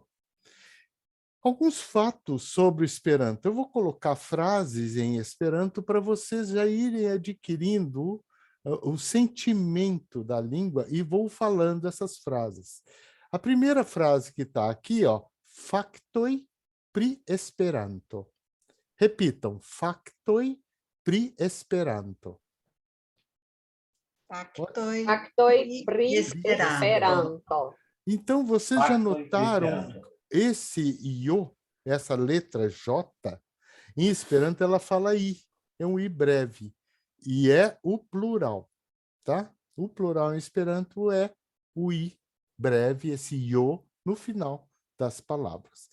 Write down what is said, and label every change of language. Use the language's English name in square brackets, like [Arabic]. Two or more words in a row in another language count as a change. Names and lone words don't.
[Portuguese] Alguns fatos sobre o Esperanto. Eu vou colocar frases em Esperanto para vocês já irem adquirindo o sentimento da língua e vou falando essas frases. A primeira frase que está aqui, ó, [Esperanto] factoi pri Esperanto. [Portuguese] Repitam, [Esperanto] factoi pri Esperanto. Factoi pri Esperanto. [Portuguese] Então, vocês já notaram esse io, essa letra J, em Esperanto ela fala I, é um I breve, e é o plural, tá? O plural em Esperanto é o I breve, esse io, no final das palavras.